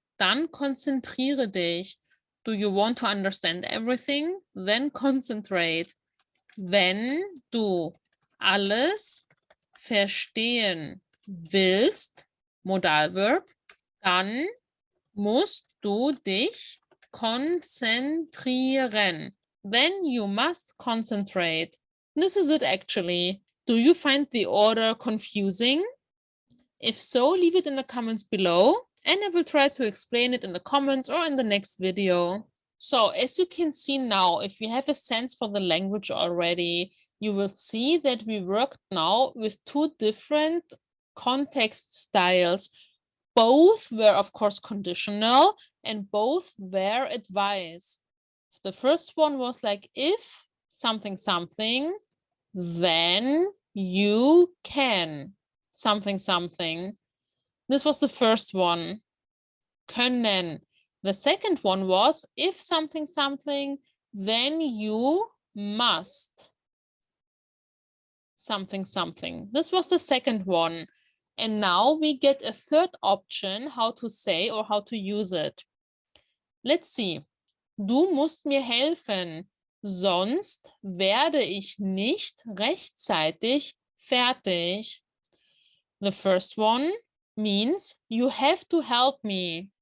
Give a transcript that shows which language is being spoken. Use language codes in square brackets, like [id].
[de] Dann konzentriere dich. [en] Do you want to understand everything? Then concentrate. [de] Wenn du alles verstehen willst, Modalverb, dann musst du dich konzentrieren. [en] Then you must concentrate. This is it actually. Do you find the order confusing? If so, leave it in the comments below, and I will try to explain it in the comments or in the next video. So as you can see now, if you have a sense for the language already, you will see that we worked now with two different context styles. Both were, of course, conditional and both were advice. The first one was like, if something, something, then you can something, something. This was the first one. Können. The second one was, if something, something, then you must something, something. This was the second one. And now we get a third option how to say or how to use it. Let's see. [de] Du musst mir helfen, sonst werde ich nicht rechtzeitig fertig. [en] The first one means you have to help me.